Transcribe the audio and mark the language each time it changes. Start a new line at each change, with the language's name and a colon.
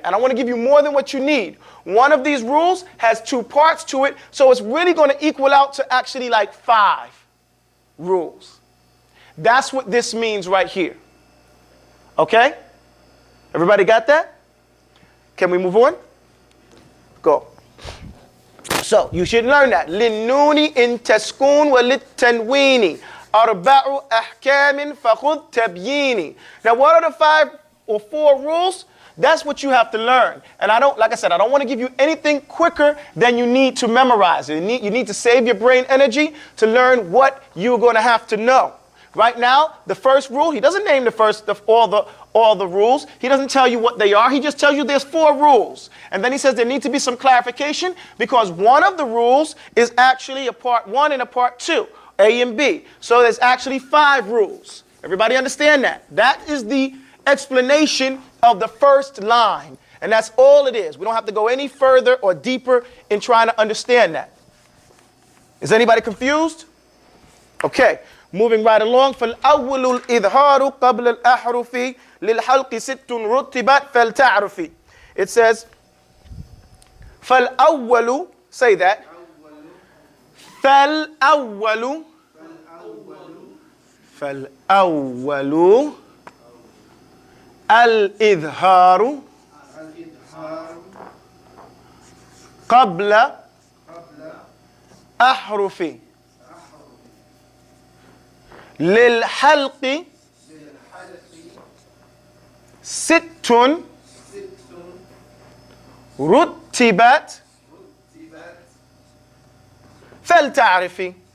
English: And I want to give you more than what you need. One of these rules has two parts to it, so it's really going to equal out to actually like 5 rules. That's what this means right here. Okay? Everybody got that? Can we move on? Go. So you should learn that.
Arabic: للنون إن تسكون وللتنوين أربع أحكام فخذ تبييني.
English: Now what are the 5 or 4 rules? That's what you have to learn. And like I said, I don't want to give you anything quicker than you need to memorize. You need to save your brain energy to learn what you're going to have to know. Right now, the first rule, he doesn't name all the rules. He doesn't tell you what they are. He just tells you there's 4 rules. And then he says there needs to be some clarification because one of the rules is actually a part 1 and a part 2, A and B. So there's actually 5 rules. Everybody understand that? That is the explanation of the first line. And that's all it is. We don't have to go any further or deeper in trying to understand that. Is anybody confused? Okay. Moving right along.
Arabic: فالأول الإظهار قبل الأحرف للحلق 6 رتبت فلتعرفي.
English: It says فالأول, say that.
Arabic: فالأول الإظهار قبل أحرف للحلق 6 رتبت فلتعرفي.